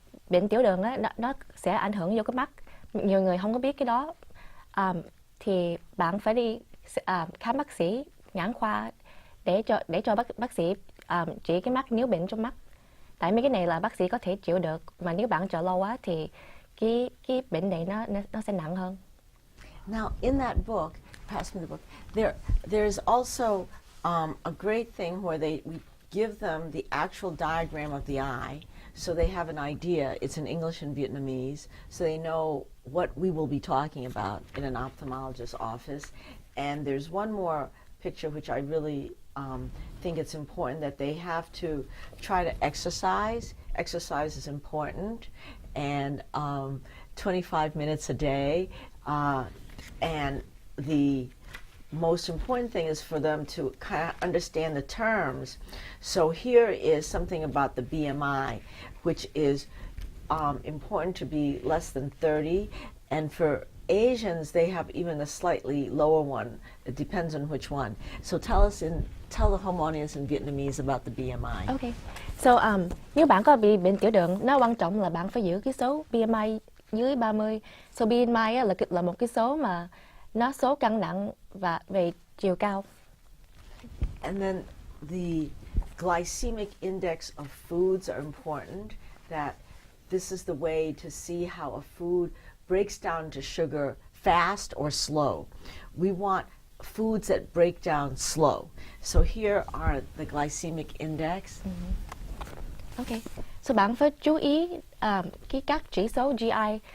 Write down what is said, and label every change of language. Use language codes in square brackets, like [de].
[vi] Bệnh tiểu đường á, nó sẽ ảnh hưởng vô cái mắt, nhiều người không có biết cái đó. Thì bạn phải đi khám bác sĩ nhãn khoa để cho bác sĩ trị cái mắt nếu bệnh trong mắt. Tại mấy cái này là bác sĩ có thể chịu được, mà nếu bạn chờ lâu quá thì cái bệnh này nó sẽ nặng hơn. [en] Now, in that book, pass me the book. There's also a great thing where we give them the actual diagram of the eye, so they have an idea. It's in English and Vietnamese, so they know what we will be talking about in an ophthalmologist's office. And there's one more picture which I really think it's important that they have to try to exercise. Exercise is important, and 25 minutes a day. And the most important thing is for them to kind of understand the terms. So here is something about the BMI, which is important to be less than 30. And for Asians, they have even a slightly lower one. It depends on which one. So tell the home audience in Vietnamese about the BMI. Ok. [vi] So nếu bạn có bị bệnh tiểu đường, nó quan trọng là bạn phải giữ cái số BMI dưới 30. So BMI á, là một cái số mà nó số cân nặng và về chiều cao. [en] And then the glycemic index of foods are important, that this is the way to see how a food breaks down to sugar fast or slow. We want foods that break down slow. So here are the glycemic index. Ok. [vi] So bạn phải chú ý các chỉ số GI.